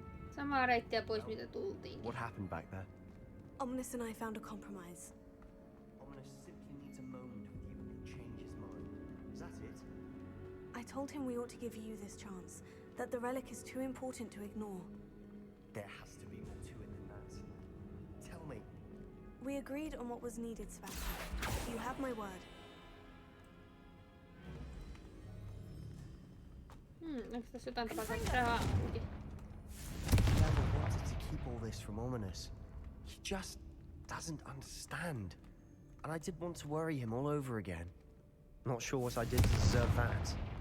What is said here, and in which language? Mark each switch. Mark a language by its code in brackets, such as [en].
[fi] Samaa reittiä pois mitä tultiin. [en] What happened back there? Ominous and I found a compromise. Ominous simply needs a moment with you and change his mind. Is that it? I told him we ought to give you this chance, that the relic is too important to ignore. There has to be more to it than that. Tell me. We agreed on what was needed, Sebastian. You have my word. [fi] Onko tässä jotain tapaa saada rahaa auki? [en] Never wanted to keep all this from Ominous. He just doesn't understand. And I did want to worry him all over again. Not sure what I did to deserve that.